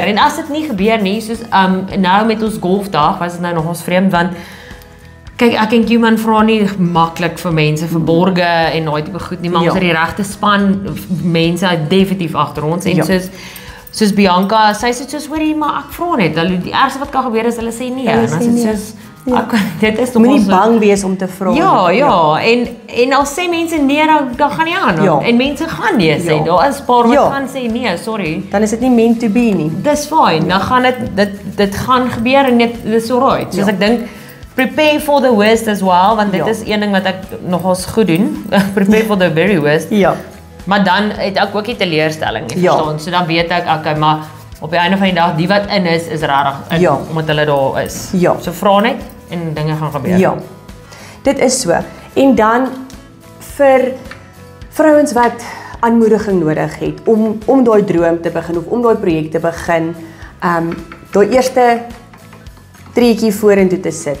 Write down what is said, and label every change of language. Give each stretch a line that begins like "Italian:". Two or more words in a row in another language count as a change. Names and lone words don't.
Afrikaans: En as dit nie gebeur nie, soos nou met ons golfdag, was dit nou nog ons vreemd want kyk, ek en Q-man vra nie maklik vir mense vir borge en daai tipe goed nie, maar ons het die regte span mense definitief agter ons en soos Bianca, sy sê soos hoorie, maar ek vra net, die ergste wat kan gebeur is hulle sê nee. En as dit soos dit is moenie bang wees om te vra. Ja, en al sê mense nee, dan gaan nie aan. En mense gaan nee sê. Daar is 'n paar wat gaan sê nee, sorry. Dan is dit nie
English: meant to be
Afrikaans: nie. Dis fine. Dan gaan dit gaan gebeur en dit is alright. Soos ek dink
English: prepare for the worst as well,
Afrikaans: want dit is een ding wat ek nogals goed doen.
English: Prepare for the very worst.
Afrikaans: Ja. Maar dan het ek ook die teleurstelling, verstaan. So dan weet ek, okay, maar op die einde van die dag, die wat in is regtig in, omdat hulle daar is. Ja. So vra net en dinge gaan gebeur. Ja. Dit is so. En dan vir vrouens wat aanmoediging nodig het om daai droom te begin of om daai projek te begin, daai eerste treetjie vorentoe te sit.